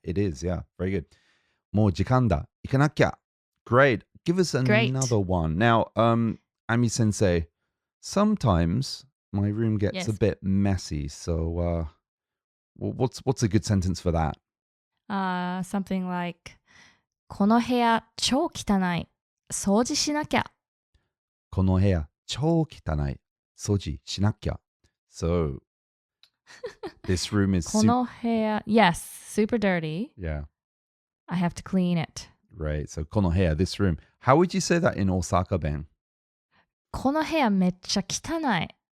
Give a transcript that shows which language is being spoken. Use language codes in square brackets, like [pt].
[en] It is, yeah. Very good. [ja] もう時間だ。行かなきゃ. [en] Great. Give us another one. Now, Ami Sensei, sometimes my room gets a bit messy. So what's a good sentence for that? Something like, [ja] この部屋超汚い。掃除しなきゃ。この部屋超汚い。掃除しなきゃ. [en] So, this room is [ja] この部屋 [en] yes, super dirty. Yeah. I have to clean it. Right. So, [ja] この部屋 [en] this room. How would you say that in Osaka, Ben? [ja] この部屋めっちゃ汚い。